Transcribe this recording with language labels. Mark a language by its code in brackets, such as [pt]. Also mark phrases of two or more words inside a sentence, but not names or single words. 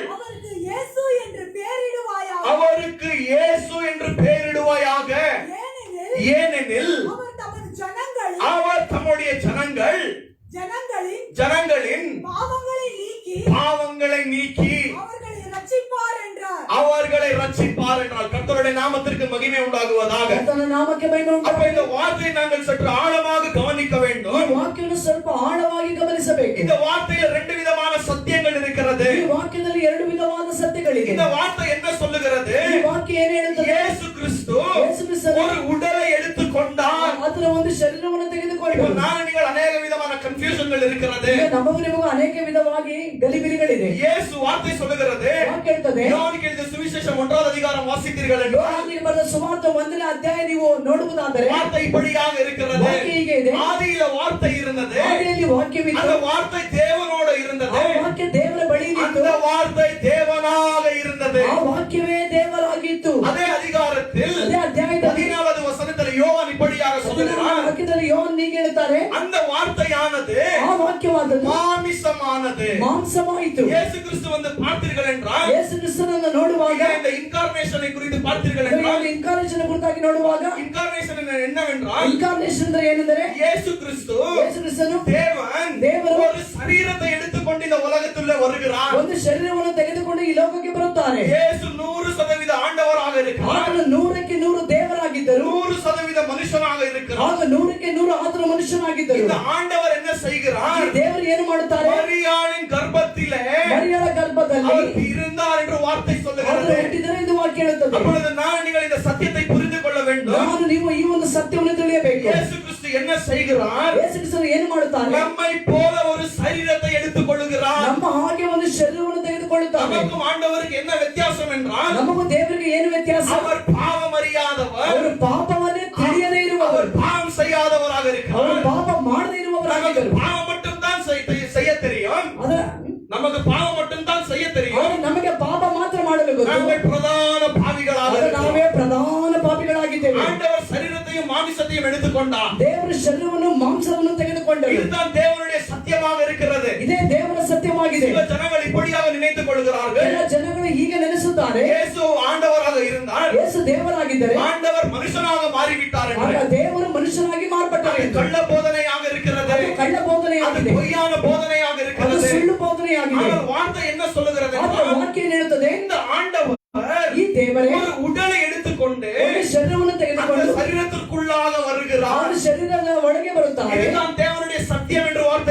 [ta] அவருக்கு இயேசு என்று பெயரிடுவாயாக. அவருக்கு இயேசு என்று பெயரிடுவாயாக. ஏனெனில் அவர் தமது ஜனங்களின் அவர் தம்முடைய ஜனங்களின் பாவங்களை நீக்கி அவர்களை ரட்சிப்பார் என்றால் கர்த்தருடைய நாமத்திற்கு மகிமை உண்டாகுவதாக. [kn] ಕರ್ತನ ನಾಮಕ್ಕೆ ಮಹಿಮೆ [ta] அப்ப [kn] ಉಂಟಾಗಲಿ. [ta] இந்த வார்த்தையை நாங்கள் சற்று ஆழமாக கவனிக்க [kn] ಈ [ta] வேண்டும். [kn] ವಾಕ್ಯವನ್ನು ಸ್ವಲ್ಪ ಆಳವಾಗಿ ಗಮನಿಸಬೇಕು. [ta] இந்த வார்த்தையில் ரெண்டு விதமான சத்தியங்கள் இருக்கிறது. [kn] ಈ ವಾಕ್ಯದಲ್ಲಿ ಎರಡು ವಿಧವಾದ ಸತ್ಯಗಳಿವೆ. [ta] இந்த வார்த்தை என்ன சொல்லுகிறது? [kn] ಈ ವಾಕ್ಯ ಏನು ಹೇಳುತ್ತದೆ? [ta] இயேசு கிறிஸ்து ஒரு உடலை எடுத்துக்கொண்டார். [kn] ಆತನ ಒಂದು ಶರೀರವನ್ನು ತೆಗೆದುಕೊಂಡು. [ta] இப்போ நான் நீங்கள் அநேக விதமான கன்ஃப்யூஷன்கள் இருக்கிறது. [kn] ನಮಗೂ ನಿಮಗೂ ಅನೇಕ ವಿಧವಾಗಿ ಗಲಿಬಿಲಿಗಳಿದೆ. [ta] இயேசு வார்த்தை சொல்லுகிறது. [kn] ವಾಕ್ಯ ಹೇಳ್ತದೆ. [ta] யோவானுக்கு எழுதிய சுவிசேஷம் 1வது அதிகாரம் வாசித்தீர்கள் என்றால் [kn] ಯೋಹಾನನಿಗೆ ಬರೆದ ಸುವಾರ್ತೆ 1ನೇ ಅಧ್ಯಾಯ ನೀವು ನೋಡುವುದಾದರೆ [ta] வார்த்தை இப்படியாக இருக்கிறது. [kn] ವಾಕ್ಯ ಹೀಗೆ ಇದೆ. [ta] ஆதியில வார்த்தை இருந்தது. [kn] ಆದಿಯಲ್ಲಿ ವಾಕ್ಯವಿತ್ತು. [ta] அந்த வார்த்தை தேவனோடு இருந்தது. [kn] ಆ ವಾಕ್ಯ ದೇವರ ಬಳಿ ಇತ್ತು. [ta] அந்த வார்த்தை தேவனாக இருந்தது. [kn] ಆ ವಾಕ್ಯವೇ ದೇವರಾಗಿತ್ತು. [ta] அதே அதிகாரத்தில் [kn] ಅದೇ ಅಧ್ಯಾಯದಲ್ಲಿ [ta] 14வது ವಚನದಲ್ಲಿ யோவான் இப்படியாக சொல்லுகிறார். [kn] ವಾಕ್ಯದಲ್ಲಿ ಯೋಹಾನ ಹೀಗೆ ಹೇಳ್ತಾರೆ. [ta] அந்த வார்த்தையானது [kn] ಆ ವಾಕ್ಯವಾದದ್ದು [ta] மாமிசமானது. [kn] ಮಾಂಸವಾಯಿತು. [ta] இயேசு கிறிஸ்து வந்து பார்த்தீர்கள் என்றால் [kn] ಯೇಸು ಕ್ರಿಸ್ತನನ್ನು ನೋಡುವಾಗ [ta] இந்த இன்காರ್ನೇಷனை குறித்து பார்த்தீர்கள் என்றால் [kn] ಇನ್ಕಾರ್ನೇಷನ್ ಕುರಿತಾಗಿ ನೋಡುವಾಗ [ta] இன்கார்ನೇಷன் என்னவென்றால் [kn] ಇನ್ಕಾರ್ನೇಷನ್ ಅಂದ್ರೆ ಏನೆಂದರೆ [ta] இயேசு கிறிஸ்து [kn] ಯೇಸು ಕ್ರಿಸ್ತನು [ta] தேவன் ஒரு சரீரத்தை எடுத்துக்கொண்டு இந்த உலகத்துள்ளே வருகிறார். [kn] ಒಂದು ಶರೀರವನ್ನು ತೆಗೆದುಕೊಂಡು ಈ ಲೋಕಕ್ಕೆ ಬರುತ್ತಾರೆ. [ta] இயேசு 100% ஆண்டவராக இருக்கிறார். [kn] ಆತನು 100ಕ್ಕೆ 100 ದೇವರಾಗಿದ್ದರು. [ta] 100% ಮನುಷ್ಯನಾக இருக்கிறார். [kn] ಆಗ 100ಕ್ಕೆ 100 ಆತನು ಮನುಷ್ಯನಾಗಿದ್ದರು. [ta] இந்த ಆண்டவர் என்ன செய்கிறார்? [kn] ದೇವರು ಏನು ಮಾಡುತ್ತಾರೆ? [ta] மரியாளின் கர்ப்பத்திலே [kn] ಮರಿಯಳ ಗರ್ಭದಲ್ಲಿ [ta] அவர் இருந்தார் என்று வார்த்தை சொல்லுகிறது. [kn] ಹುಟ್ಟಿದರೆ ಎಂದು ವಾಕ್ಯ ಹೇಳುತ್ತದೆ. [ta] அப்பொழுது நான் நீங்கள் இந்த சத்தியத்தை புரிந்து கொள்ள வேண்டும். [kn] ನಾನು ನೀವು ಈ ಒಂದು ಸತ್ಯವನ್ನು ತಿಳಿಯಬೇಕು. [ta] இயேசு கிறிஸ்து என்ன செய்கிறார்? [kn] ಯೇಸು ಕ್ರಿಸ್ತನು ಏನು ಮಾಡುತ್ತಾರೆ? [ta] நம்மை போல ஒரு சரீரத்தை எடுத்துக்கொள்கிறார். [kn] ನಮ್ಮ ಹಾಗೆ ಒಂದು ಶರೀರವನ್ನು ತೆಗೆದುಕೊಳ್ಳುತ್ತಾರೆ. [ta] நமக்கும் ஆண்டவருக்கு என்ன வித்தியாசம் என்றால் [kn] ನಮಗೂ ದೇವರಿಗೆ ಏನು ವ್ಯತ್ಯಾಸ? [ta] அவர் பாவம் அறியாதவர். [kn] ಅವರು ಪಾಪವನ್ನೇ ತಿಳಿಯದೇ ಇರುವವರು. [ta] அவர் பாவம் செய்யாதவராக [kn] ಅವರು [ta] இருக்கிறார். [kn] ಪಾಪ ಮಾಡದೇ ಇರುವವರಾಗಿದ್ದರು. [ta] பாவம் மட்டும் தான் செய்ய தெரியும். நமக்கு பாவம் மட்டும் தான் செய்ய தெரியும். [kn] ನಮಗೆ ಪಾಪ ಮಾತ್ರ ಮಾಡಲು ಗೊತ್ತು. [ta] நாங்கள் பிரதான பாவிகளாக [kn] ನಾವೇ ಪ್ರಧಾನ ಪಾಪಿಗಳಾಗಿದ್ದೇವೆ. [ta] ஆண்டவர் சரீரத்தையும் மாமிசத்தையும் எடுத்துக்கொண்டார். [kn] ದೇವರ ಶರೀರವನ್ನು ಮಾಂಸವನ್ನು ತೆಗೆದುಕೊಂಡರು. [ta] இதுதான் தேவனுடைய சத்தியமாக இருக்கிறது. [kn] ಇದೇ ದೇವರ ಸತ್ಯವಾಗಿದೆ. [ta] சில ஜனங்கள் இப்படியாக நினைத்துக் கொள்கிறார்கள். [kn] ಎಲ್ಲ ಜನಗಳು ಹೀಗೆ ನೆನೆಸುತ್ತಾರೆ. [ta] இயேசு ஆண்டவராக இருந்தார். [kn] ಯೇಸು ದೇವರಾಗಿದ್ದರೆ [ta] ஆண்டவர் மனுஷனாக மாறிவிட்டார் [kn] ಆಗ [ta] என்று [kn] ದೇವರು ಮನುಷ್ಯನಾಗಿ ಮಾರ್ಪಟ್ಟರು. [ta] கள்ள போதனையாக இருக்கிறது. [kn] ಅದು ಕಳ್ಳ ಬೋಧನೆಯಾಗಿದೆ. [ta] பொய்யான போதனையாக [kn] ಅದು [ta] இருக்கிறது. [kn] ಸುಳ್ಳು ಬೋಧನೆಯಾಗಿದೆ. [ta] ஆனால் வார்த்தை என்ன சொல்லுகிறது [kn] ಆದ್ರೆ [ta] என்றால், [kn] ವಾಕ್ಯ ಏನು ಹೇಳುತ್ತದೆ? [ta] இந்த ஆண்டவர் [kn] ಈ ದೇವರೇ [ta] ஒரு உடலை எடுத்துக்கொண்டு [kn] ಒಂದು ಶರೀರವನ್ನು [ta] அந்த [kn] ತೆಗೆದುಕೊಂಡು [ta] சரீரத்திற்குள்ளாக வருகிறார். [kn] ಅವರ ಶರೀರದ ಒಳಗೆ ಬರುತ್ತಾರೆ. [ta] இதுதான் தேவனுடைய சத்தியம் என்று வார்த்தை